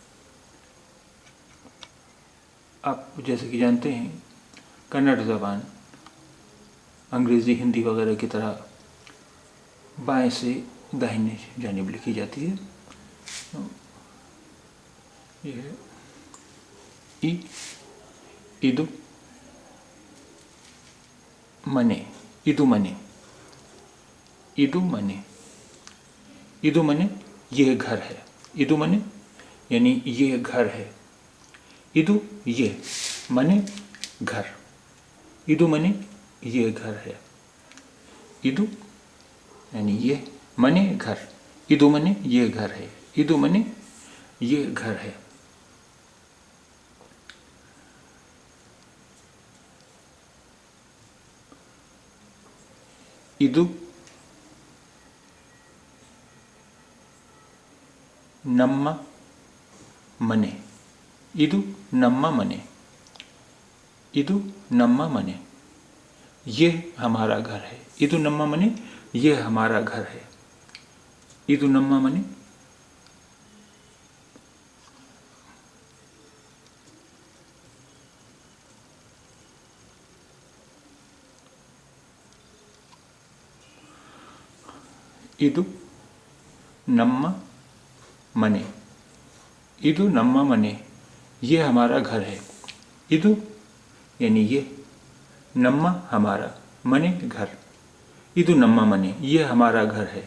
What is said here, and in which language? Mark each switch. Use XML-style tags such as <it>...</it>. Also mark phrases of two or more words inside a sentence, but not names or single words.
<ur>آپ جیسے کہ جانتے ہیں کنڑ زبان انگریزی ہندی وغیرہ کی طرح بائیں سے داہنے جانب لکھی جاتی ہے. یہ ہے ای.</ur> <kn>ಇದು ಮನೆ, ಇದು ಮನೆ, ಇದು ಮನೆ। ಇದು ಮನೆ</kn> <ur>یہ گھر ہے,</ur> <kn>ಇದು ಮನೆ</kn> <ur>یعنی یہ گھر ہے. इदु ये मने घर,</ur> <kn>ಇದು ಮನೆ</kn> <ur>یہ گھر ہے. इदु یعنی یہ मने घर,</ur> <kn>ಇದು ಮನೆ</kn> <ur>یہ گھر ہے,</ur> <kn>ಇದು ಮನೆ</kn> <ur>یہ گھر ہے.</ur> <kn>ಇದು ನಮ್ಮ ಮನೆ, ಇದು ನಮ್ಮ ಮನೆ, ಇದು ನಮ್ಮ ಮನೆ</kn> <ur>یہ ہمارا گھر ہے.</ur> <kn>ಇದು ನಮ್ಮ ಮನೆ</kn> <ur>یہ ہمارا گھر ہے.</ur> <kn>ಇದು ನಮ್ಮ ಮನೆ ಇದು ನಮ್ಮ ಮನೆ, ಇದು ನಮ್ಮ ಮನೆ</kn> <ur>یہ ہمارا گھر ہے. इदु یعنی یہ, नम्मा हमारा, मने घर,</ur> <kn>ಇದು ನಮ್ಮ ಮನೆ</kn> <ur>یہ ہمارا گھر ہے.</ur>